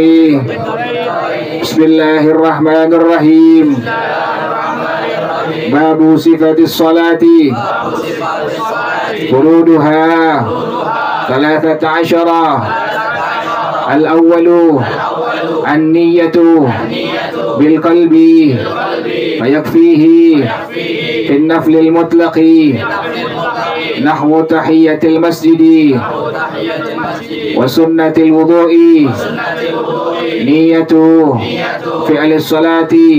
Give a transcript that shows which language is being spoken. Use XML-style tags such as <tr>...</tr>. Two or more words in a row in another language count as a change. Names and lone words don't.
<ar>بسم الله الرحمن الرحيم. باب صفة الصلاة فروضها 13. الأول النية بالقلب فيكفيه في النفل المطلق نحو تحية المسجد وسنة الوضوء نية فعل الصلاة</ar>